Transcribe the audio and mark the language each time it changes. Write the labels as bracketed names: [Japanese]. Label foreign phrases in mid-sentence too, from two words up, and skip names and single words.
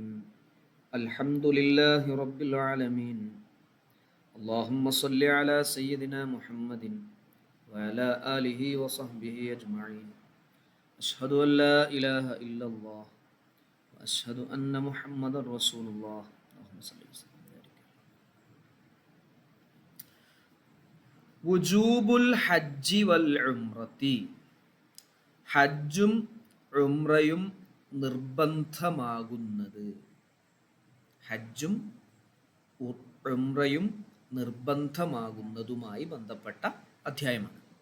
[Arabic] الحمد لله رب العالمين. اللهم صل على سيدنا محمد وعلى آله وصحبه أجمعين. أشهد أن لا إله إلا الله وأشهد أن محمدا رسول الله. اللهم صل وسلم. وجوب الحج والعمرة, [Malayalam] ഹജ്ജും ഉംറയും നിർബന്ധമാകുന്നത്. ഹജ്ജും ഉംറയും നിർബന്ധമാകുന്നതുമായി ബന്ധപ്പെട്ട അധ്യായമാണ്.